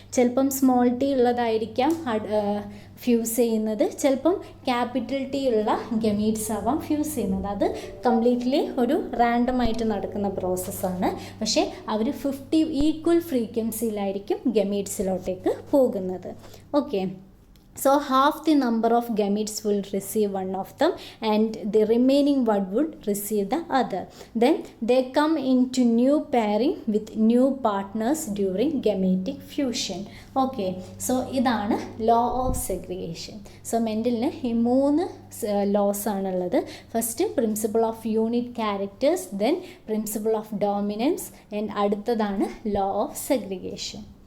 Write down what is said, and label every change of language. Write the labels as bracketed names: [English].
[Malayalam] ചിലപ്പം small T ഉള്ളതായിരിക്കാം fuse ചെയ്യുന്നത്, ചിലപ്പം ക്യാപിറ്റൽ ടി ഉള്ള ഗമീറ്റ്സ് ആവാം ഫ്യൂസ് ചെയ്യുന്നത്. അത് കംപ്ലീറ്റ്ലി ഒരു റാൻഡമായിട്ട് നടക്കുന്ന പ്രോസസ്സാണ്. പക്ഷേ അവർ 50 ഈക്വൽ ഫ്രീക്വൻസിയിലായിരിക്കും ഗമീറ്റ്സിലോട്ടേക്ക് പോകുന്നത്. [English] Okay, so half the number of gametes will receive one of them and the remaining one would receive the other. Then they come into new pairing with new partners during gametic fusion. Okay, so [Malayalam] ഇതാണ് [English] law of segregation. [Malayalam] So മെൻഡലിന് ഈ 3 laws ആണുള്ളത്. First principle of unit characters, then principle of dominance, and അടുത്തതാണ് law of segregation.